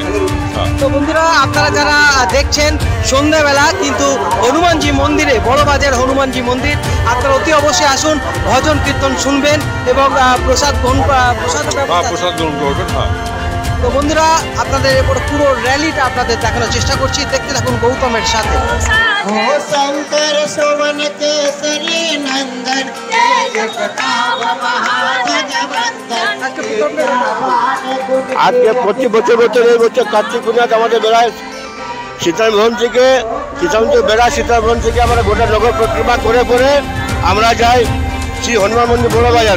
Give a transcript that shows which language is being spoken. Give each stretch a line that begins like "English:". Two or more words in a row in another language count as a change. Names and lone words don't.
Bangla: তো বন্ধুরা আপনারা যারা দেখছেন সন্ধ্যাবেলা কিন্তু হনুমানজি মন্দিরে, বড়বাজার হনুমানজি মন্দির, আপনারা অতি অবশ্যই আসুন, ভজন কীর্তন শুনবেন এবং প্রসাদ গ্রহণ করবেন। হ্যাঁ, তো বন্ধুরা আপনাদের এরপর পুরো র্যালিটা আপনাদের দেখানোর চেষ্টা করছি, দেখতে থাকুন গৌতমের সাথে।
Awadhi: शंकर सुवन केसरी नंदन,
Bangla: আজকে প্রতি বছর এই বছর কার্তিক পূর্ণিমাতে আমাদের বেড়ায় সীতারামভবন থেকে সীতারামভবন থেকে আমরা গোটা নগর পরিক্রমা করে পরে আমরা যাই শ্রী হনুমান মন্দির বড় বাজারে।